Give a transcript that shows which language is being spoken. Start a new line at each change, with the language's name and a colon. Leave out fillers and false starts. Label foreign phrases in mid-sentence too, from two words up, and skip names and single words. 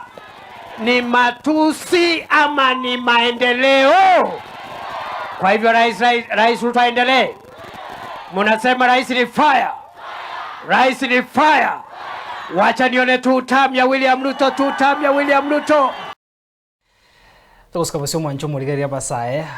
Swahili: Ni matusi ama ni maendeleo? Kwa hivyo rais Ruto aendelee. Munasema rais ni fire. Rais ni fire. Wacha nione tu term ya William Ruto, tu term ya William Ruto.
Gusii: Toska bosio mwancho murigeria basae